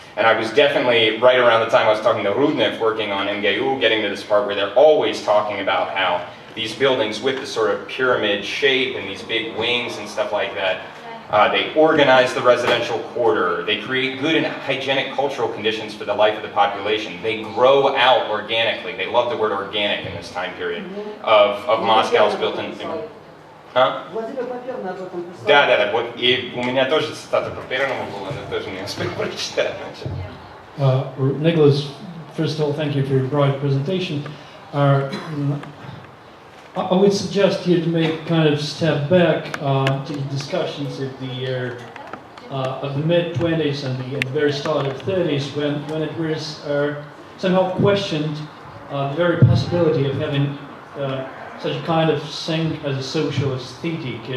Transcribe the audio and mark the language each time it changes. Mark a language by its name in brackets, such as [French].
[English] And I was definitely, right around the time I was talking to Rudnev, working on MGU, getting to this part where they're always talking about how these buildings with the sort of pyramid shape and these big wings and stuff like that, they organize the residential quarter, they create good and hygienic cultural conditions for the life of the population, they grow out organically. They love the word organic in this time period of Moscow's built-in... Huh? [Russian] Да, вот и у меня тоже цитата по первому была, но тоже не успел прочитать. [English] Nicholas, first of all, thank you for your broad presentation. I would suggest here to make kind of step back to the discussions of the mid-20s and the very start of 30s when it was somehow questioned the very possibility of having such a kind of thing as a socialist aesthetic.